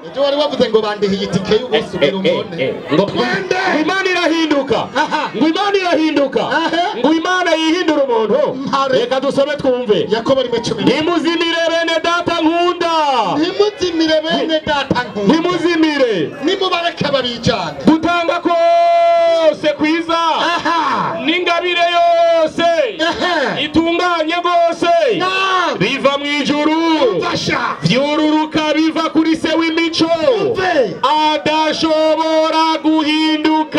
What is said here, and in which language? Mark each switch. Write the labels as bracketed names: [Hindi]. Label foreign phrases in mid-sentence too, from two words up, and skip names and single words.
[Rundi] ejo wari wavuze ngo bandihiye itike y'ugusubira umone ngo Imana irahinduka. Ngo Imana irahinduka. Ngo Imana yihindura umuntu. Reka dusome twumve. Yakobo 17. Nimuzimire bene data nkunda. Nimuzimire bene data nkunda. Nimuzimire. Nimubareke babijana. Gutanga kose kwiza. N'ingabire yose. Itunganye gose. Biva mu ijuru. Vyururuka biva kuri se w'imico. Adashobora guhinduka.